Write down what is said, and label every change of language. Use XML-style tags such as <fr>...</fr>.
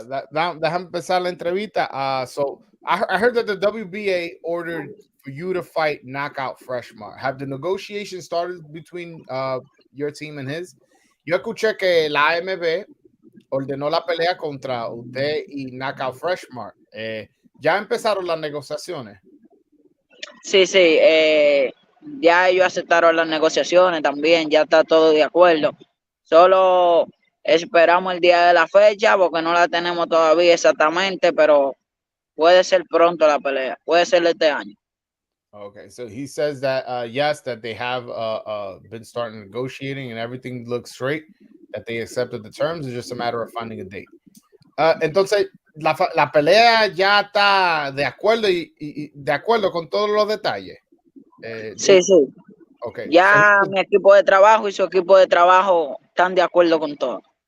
<es>Déjame empezar la entrevista.</es> <en>So I heard that the WBA ordered for you to fight Knockout Freshmart. Have the negotiations started between your team and his?</en> <es>Yo escuché que la AMB ordenó la pelea contra usted y Knockout Freshmart. ¿Ya empezaron las negociaciones? Sí, sí, ya ellos aceptaron las negociaciones también, ya está todo de acuerdo. Solo esperamos el día de la fecha porque no la tenemos todavía exactamente, pero puede ser pronto la pelea, puede ser este año.</es> <en>Okay, so he says that yes, that they have been starting negotiating and everything looks straight, that they accepted the terms. It's just a matter of finding a date.</en> <es>Entonces, la pelea ya está de acuerdo y de acuerdo con todos los detalles. Sí, sí.</es> <en>Okay.</en> <es>Ya mi equipo de trabajo y su equipo de trabajo están de acuerdo con todo.</es>